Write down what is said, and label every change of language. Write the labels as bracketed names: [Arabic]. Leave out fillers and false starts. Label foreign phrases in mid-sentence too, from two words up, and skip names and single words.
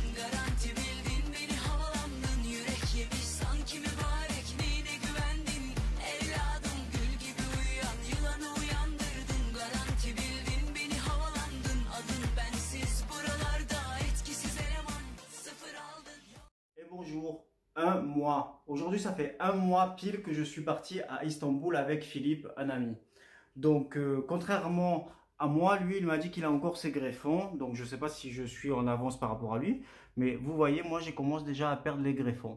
[Turkish] Garanti bildin beni, havalandın. Yürek yemiş sanki mübarek, neyine güvendin evladım. Gül gibi uyuyan yılanı uyandırdın. Garanti bildin beni, havalandın. Adın bensiz buralarda etkisiz eleman, sıfır aldın. [French] Et bonjour, un mois. Aujourd'hui, ça fait un mois pile que je suis parti à Istanbul avec Philippe, un ami. Donc, contrairement à moi, lui, il m'a dit qu'il a encore ses greffons. Donc, je ne sais pas si je suis en avance par rapport à lui. Mais vous voyez, moi, je commence déjà à perdre les greffons.